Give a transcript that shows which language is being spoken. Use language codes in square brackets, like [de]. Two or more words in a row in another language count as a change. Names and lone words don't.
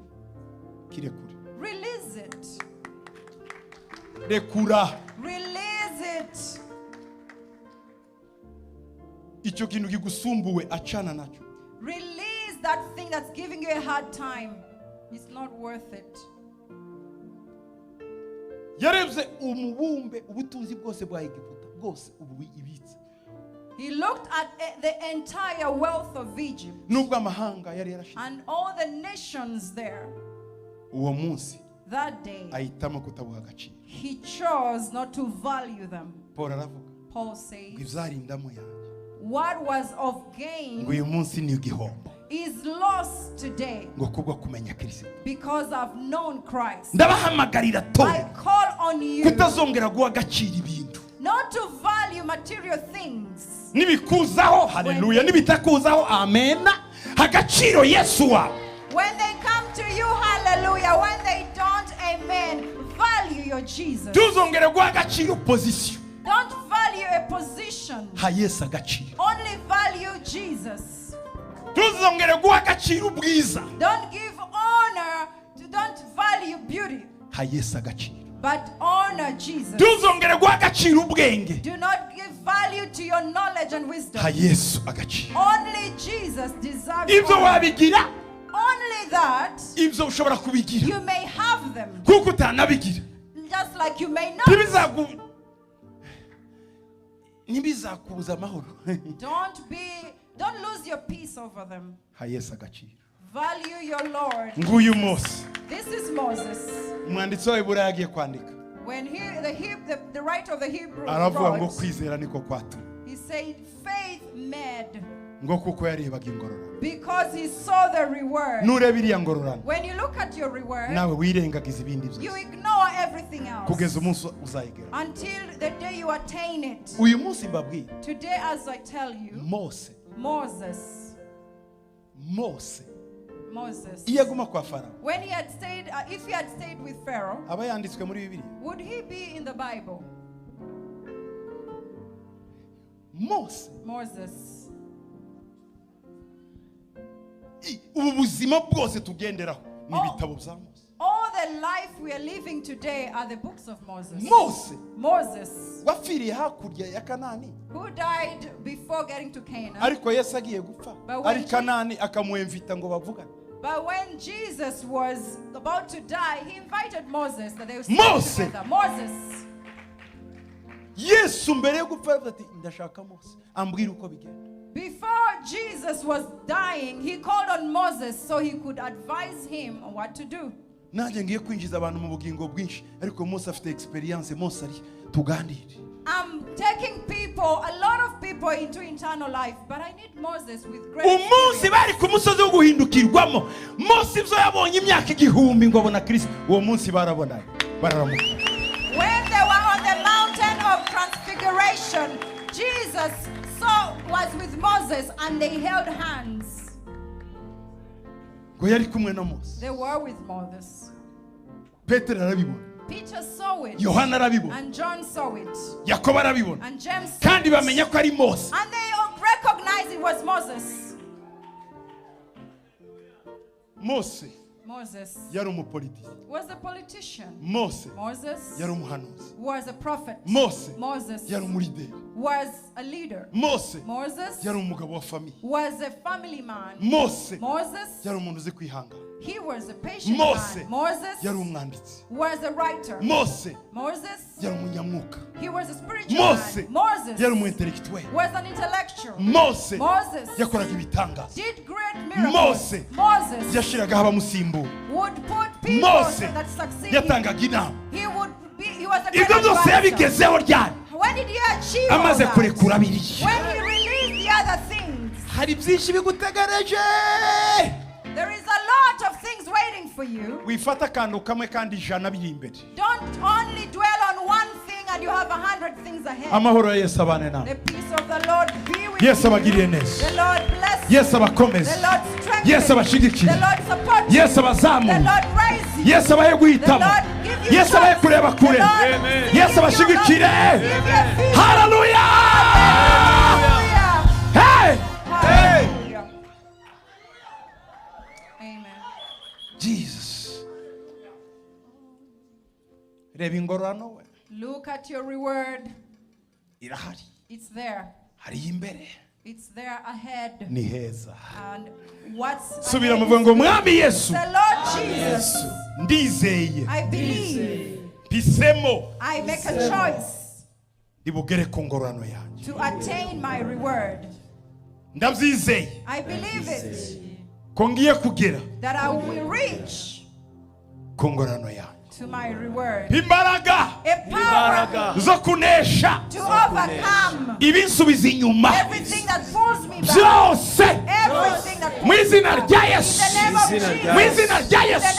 [en] Release it. Release it. Release that thing that's giving you a hard time. It's not worth it. [rw] yarebye umubumbe ubutunzi bwose bwa Egiputa bwose ubu ibitse. [en] He looked at the entire wealth of Egypt [rw] nubwo amahanga yari yarashize [en] and all the nations there. [rw] uwo munsi [en] That day, [rw] ahitamo kutabuha agaciro. [en] he chose not to value them. [rw] Paul aravuga Paul ngo [en] says, [rw] ibyarindamo yanjye [en] what was of [rw] ngo [en] gain [rw] uyu munsi ni igihombo [en] is lost today [rw] ngo kubwo kumenya Kristo. [en] because I've known Christ. [rw] ndabahamagarira [en] I tore call on you [rw] kutazongera guha agaciro ibintu [en] not to value material things. [rw] nibikuzaho haleluya nibitakuzaho amena agaciro Yesu wawe. [en] When they come to you, hallelujah. When they don't, amen. Value your Jesus. [rw] tuzongere guha agaciro position [en] Don't value a position. [rw] ha Yesu agaciro. [en] Only value Jesus. [rw] tuzongere guha agaciro ubwiza [en] Don't give honor don't value beauty, [rw] ha Yesu agaciro. [en] but honor Jesus. [rw] tuzongere guha agaciro ubwenge [en] Do not give value to your knowledge and wisdom. [rw] ha Yesu agaciro. [en] Only Jesus deserves [rw] ibyo [en] honor. [rw] wabigira [en] Only that [rw] ibyo ushobora kubigira [en] you may have them, [rw] kuko utanabigira [en] just like you may not. [rw] ntibizakubuza amahoro [en] Don't lose your peace over them. [rw] ha Yesu agaciro. [en] Value your Lord. [rw] nguyu Mose [en] This is Moses. [rw] umwanditsi wa Heburayo agiye kwandika [en] When the writer of the Hebrews [rw] aravuga ngo [en] wrote, [rw] kwizera niko kwatuma [en] he said, faith made, [rw] ngo kuko yarebaga ingororano. [en] because he saw the reward. [rw] nureba iriya ngororano [en] When you look at your reward, [rw] nawe wirengagiza ibindi [en] you [rw] byose [en] ignore everything else [rw] kugeza umunsi uzayigera. [en] until the day you attain it. [rw] uyu munsi mbabwira [en] Today, as I tell you, [rw] Mose [en] Moses, [rw] iyo aguma kwa Farawo [en] when he had stayed, if he had stayed with Pharaoh, [rw] aba yanditswe muri Bibiliya. [en] would he be in the Bible? [rw] Mose [en] Moses. [rw] ubu buzima bwose tugenderaho ni ibitabo bya Mose. [en] All the life we are living today are the books of Moses. [rw] Mose wapfiriye hakurya ya Kanani [en] Who died before getting to Canaan. [rw] ariko Yesu agiye gupfa [en] But when [rw] ari Kanani akamuemvita ngo bavugane. [en] But when Jesus was about to die, he invited Moses that they would [rw] Mose. [en] stay together. Moses. [rw] Yesu mbere yo gupfa yavuze ati ndashaka Mose ambwira uko bigenda. Before Jesus was dying, he called on Moses so he could advise him on what to do. nanjye ngiye kwinjiza abantu mu bugingo bwinshi ariko Mose afite experience. Mose ari tuganire. [en] I'm taking a lot of people into eternal life, but I need Moses with great [rw] umunsi [en] experience. [rw] bari ku musozi wo guhindukirwamo Mose ibyo yabonye imyaka igihumbi ngo abona Kristo uwo munsi barabonanye bararamuka. [en] When they were on the mountain of transfiguration, Jesus was with Moses and they held hands. [rw] ngo yari kumwe na Mose. [en] They were with Moses. [rw] Petero arabibona, [en] Peter saw it, [rw] Yohana arabibona, [en] and John saw it, [rw] Yakobo arabibona, [en] and James saw [rw] kandi [en] it. [rw] bamenya ko ari Mose. [en] And they recognized it was Moses. [rw] Mose yari umupolitiki. [en] Was a politician. [rw] Mose [en] Moses [rw] yari umuhanuzi. [en] was a prophet. [rw] Mose [en] Moses [rw] yari umurideri. [en] was a leader. [rw] Mose [en] Moses [rw] yari umugabo wa famiye. [en] was a family man. [rw] Mose [en] Moses, [rw] yari umuntu uzi kwihangana. [en] he was a patient [rw] Mose [en] man. Moses [rw] yari umwanditsi. [en] was a writer. [rw] Mose [en] Moses, [rw] yari umunyamwuka. [en] he was a spiritual [rw] Mose [en] man. Moses [rw] yari umuintellectuel. [en] was an intellectual. [rw] Mose [en] Moses [rw] yakoraga ibitangaza. [en] did great miracles. [rw] Mose [en] Moses [rw] yashiragaho abamusimbura. [en] would put people [rw] Mose [en] that succeed. [rw] yatangaga inama. [en] He was a great [rw] ibyo byose [en] advisor. [rw] yabigezeho ryari [en] When did he achieve all [rw] amaze [en] that? [rw] kurekura biriya. [en] When he released the other things. [rw] hari byinshi bigutegereje. [en] There is a lot of things waiting for you. [rw] wifata akantu kamwe kandi ijana biri imbere. [en] Don't only dwell on one thing and you have 100 things ahead. [rw] amahoro ya Yesu abane nawe. [en] The peace of the Lord be with [rw] Yesu [en] you. [rw] abagiriye neza. [en] The Lord bless you. [rw] Yesu abakomeze. [en] The Lord strengthen [rw] Yesu [en] you. [rw] abashigikire. [en] The Lord support you. [rw] Yesu [en] The [rw] abazamure. [en] Lord raise you. [rw] Yesu abahe guhitamo. [en] The Lord give you [rw] Yesu abahe [en] trust. [rw] kureba [en] The [rw] kure. [en] Lord Amen. give [rw] Yesu [en] you [rw] abashigikire. [en] love. Give you peace. Hallelujah. Hallelujah. Hey. Hallelujah. Amen. Jesus. [rw] reba ingororano we [en] Look at your reward. [rw] irahari. [en] It's there. [rw] hari imbere. [en] It's there ahead. [rw] ni heza. [en] And what's [rw] Subira [en] ahead [rw] muvuga ngo [en] is [rw] mwami Yesu [en] the Lord Jesus. [rw] ndizeye [en] I believe. [rw] pisemo [en] I make a choice [rw] ibugere ku ngororano yanjye. [en] to attain my reward. [rw] Ndabyizeye [en] I believe it, [rw] ko ngiye kugera [en] that I will reach [rw] ku ngororano yanjye. [en] to my reward. [rw] Imbaraga [en] A power [rw] zo kunesha [en] to overcome [rw] ibinsubiza inyuma [en] everything that pulls me back. [rw] byose [en] Everything that [rw] mu [en] pulls me [rw] izina [en] back. [rw] rya [en] In [rw] Yesu, [en] the name of Jesus. [rw] mu izina rya [en] In the [rw] Yesu.